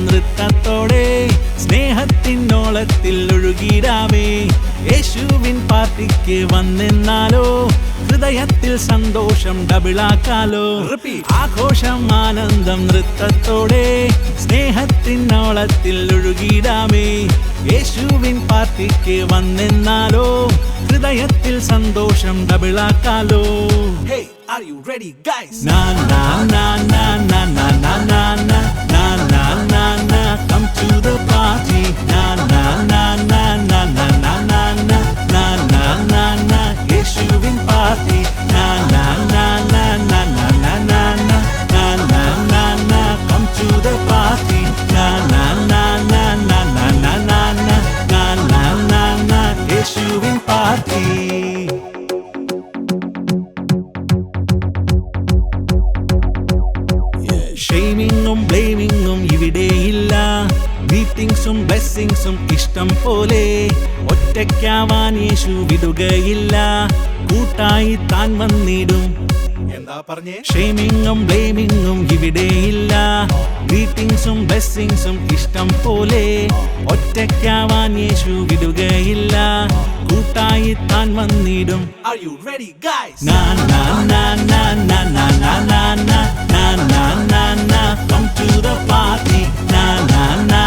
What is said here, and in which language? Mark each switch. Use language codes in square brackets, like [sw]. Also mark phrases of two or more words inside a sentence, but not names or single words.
[ml] നൃത്തത്തോടെ സ്നേഹത്തിനോളത്തിൽ ഒഴുകിടാമേ യേശുവിൻ പാർട്ടിക്ക് വന്നെന്നാലോ ഹൃദയത്തിൽ സന്തോഷം ഡബിളാക്കാലോ ആഘോഷം ആനന്ദം നൃത്തത്തോടെ സ്നേഹത്തിനോളത്തിൽ ഒഴുകിടാമേ യേശുവിൻ പാർട്ടിക്ക് വന്നെന്നാലോ ഹൃദയത്തിൽ സന്തോഷം ഡബിളാക്കാലോ [en] Hey, are you ready guys? Na na na na na na na na na na na na na come to the party na na na na na na na na na na na na na Yeshuvin party na na na na na na na na na na na na na come to the party na na na na na na na na na na na na na Yeshuvin party [ml] ഷെയ്മിങ്ങും ബ്ലെയിമിങ്ങും ഇവിടെയില്ല മീറ്റിംഗ്സും ബ്ലെസ്സിങ്സും ഇഷ്ടം പോലെ ഒറ്റയ്ക്കാവാൻ യേശു വിടുകയില്ല കൂട്ടായി താൻ വന്നിടും എന്താ പറഞ്ഞേ ഷെയ്മിങ്ങും ബ്ലെയിമിങ്ങും ഇവിടെയില്ല മീറ്റിംഗ്സും ബ്ലെസ്സിങ്സും ഇഷ്ടം പോലെ ഒറ്റയ്ക്കാവാൻ യേശു വിടുകയില്ല കൂട്ടായി താൻ വന്നിടും [en] Are you ready guys? Na na na na na na na na na na na na na come to the party na na